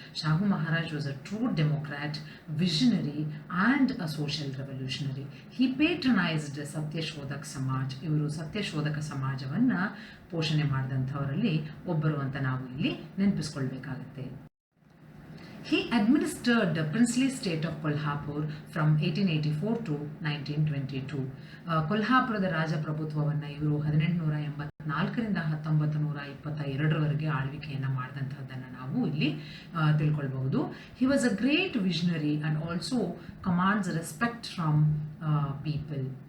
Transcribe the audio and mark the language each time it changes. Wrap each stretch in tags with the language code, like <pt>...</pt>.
<en>Shahu Maharaj was a true democrat, visionary and a social revolutionary. He patronised Satyashodhak Samaj.</en> <kn>ಇವರು ಸತ್ಯಶೋಧಕ ಸಮಾಜವನ್ನು ಪೋಷಣೆ ಮಾಡಿದಂಥವರಲ್ಲಿ ಒಬ್ಬರು ಅಂತ ನಾವು ಇಲ್ಲಿ ನೆನಪಿಸ್ಕೊಳ್ಬೇಕಾಗತ್ತೆ.</kn> <en>He administered the princely state of Kolhapur from 1884 to 1922.</en> <kn>ಕೊಲ್ಹಾಪುರದ ರಾಜಪ್ರಭುತ್ವವನ್ನು ಇವರು 1884ರಿಂದ 1922ರವರೆಗೆ ಆಳ್ವಿಕೆಯನ್ನು ಮಾಡಿದಂಥದ್ದನ್ನು ನಾವು ಇಲ್ಲಿ ತಿಳ್ಕೊಳ್ಬಹುದು.</kn> <en>He was a great visionary and also commands respect from people.</en>